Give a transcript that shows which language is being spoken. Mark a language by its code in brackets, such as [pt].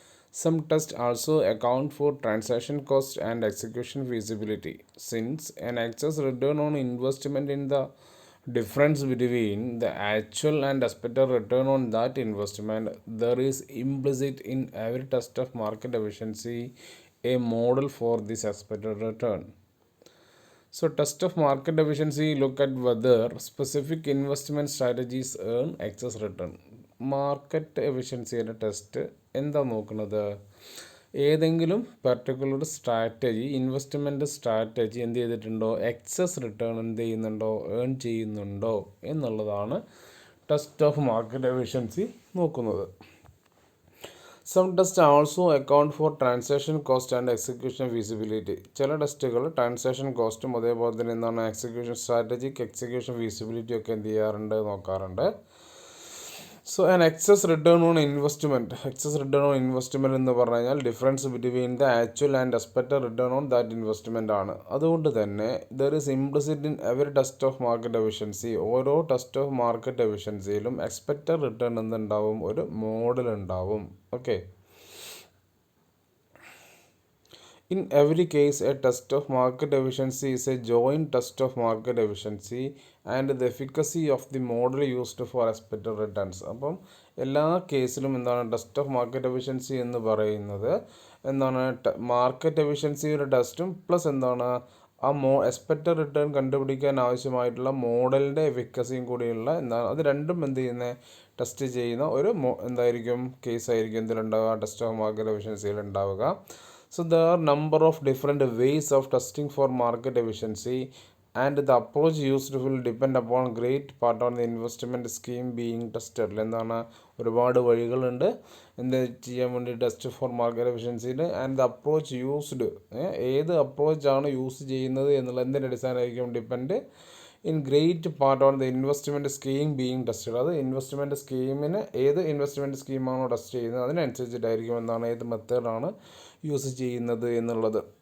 [en] Some tests also account for transaction cost and execution feasibility, since an excess return on investment in the difference between the actual and expected return on that investment, there is implicit in every test of market efficiency a model for this expected return. So, test of market efficiency look at whether specific investment strategies earn excess return. [ml] Market എഫിഷ്യൻസിയുടെ test എന്താ നോക്കുന്നത്? ഏതെങ്കിലും particular strategy investment strategy എന്ത് ചെയ്തിട്ടുണ്ടോ, excess return എന്ത് ചെയ്യുന്നുണ്ടോ, earn ചെയ്യുന്നുണ്ടോ എന്നുള്ളതാണ് test of market efficiency നോക്കുന്നത്. [en] Some test also account for transaction cost and execution feasibility. [ml] ചില ടെസ്റ്റുകൾ ട്രാൻസാക്ഷൻ കോസ്റ്റും അതേപോലെ തന്നെ എന്താണ് എക്സിക്യൂഷൻ സ്ട്രാറ്റജിക്ക് എക്സിക്യൂഷൻ ഫീസിബിലിറ്റി ഒക്കെ എന്ത് ചെയ്യാറുണ്ട്, നോക്കാറുണ്ട്. [en] So an excess return on investment. Excess return on investment [ml] എന്ന് പറഞ്ഞു കഴിഞ്ഞാൽ [en] Difference between the actual and expected return on that investment ആണ്. [ml] അതുകൊണ്ട് തന്നെ [en] There is implicit in every test of market efficiency. [ml] ഓരോ test of market എഫിഷ്യൻസിയിലും expected return എന്തുണ്ടാവും, ഒരു model ഉണ്ടാവും. Okay. [en] In every case, a test of market efficiency is a joint test of market efficiency and the efficacy of the model used for expected returns. [ml] അപ്പം എല്ലാ കേസിലും എന്താണ് test of market efficiency എന്ന് പറയുന്നത് എന്താണ്, market എഫിഷ്യൻസിയുടെ ടെസ്റ്റും plus എന്താണ് ആ എക്സ്പെക്റ്റഡ് റിട്ടേൺ കണ്ടുപിടിക്കാൻ ആവശ്യമായിട്ടുള്ള മോഡലിൻ്റെ എഫിക്കസിയും കൂടിയുള്ള എന്താണ്, അത് രണ്ടും എന്ത് ചെയ്യുന്നത്, ടെസ്റ്റ് ചെയ്യുന്ന ഒരു എന്തായിരിക്കും കേസായിരിക്കും എന്തിലുണ്ടാവുക, ടെസ്റ്റ് ഓഫ് മാർക്കറ്റ് എഫിഷ്യൻസിയിൽ ഉണ്ടാവുക. [en] So there are number of different ways of testing for market efficiency and the approach used will depend upon great part on the investment scheme being tested. [ml] എന്താണ്, ഒരുപാട് വഴികളുണ്ട് എന്ത് ചെയ്യാൻ വേണ്ടി test for market എഫിഷ്യൻസിയിൽ. [en] and the approach used, [ml] ഏത് അപ്രോച്ചാണ് use ചെയ്യുന്നത് എന്നുള്ള എന്തിൻ്റെ അടിസ്ഥാനമായിരിക്കും [en] Depend in great part on the investment scheme being tested. [ml] അത് ഇൻവെസ്റ്റ്മെൻറ്റ് സ്കീമിന് ഏത് ഇൻവെസ്റ്റ്മെൻറ്റ് സ്കീമാണോ ടെസ്റ്റ് ചെയ്യുന്നത് അതിനനുസരിച്ചിട്ടായിരിക്കും എന്താണ് ഏത് മെത്തേഡാണ് യൂസ് ചെയ്യുന്നത് എന്നുള്ളത്.